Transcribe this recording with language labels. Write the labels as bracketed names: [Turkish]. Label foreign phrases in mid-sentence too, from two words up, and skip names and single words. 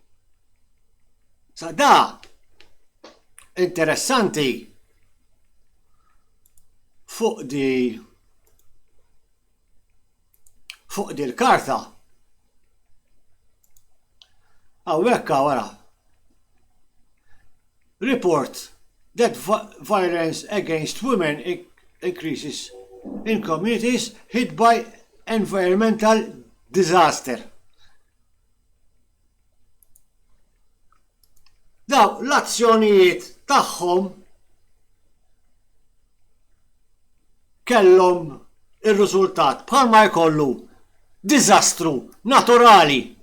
[Maltese] Sa da interessanti fuq di l-karta. Hawnhekk wara. [English] Report that violence against women increases in communities hit by environmental disaster. [Maltese] Daw l-azzjonijiet tagħhom kellhom ir-riżultat bħalma jkollu diżastru naturali.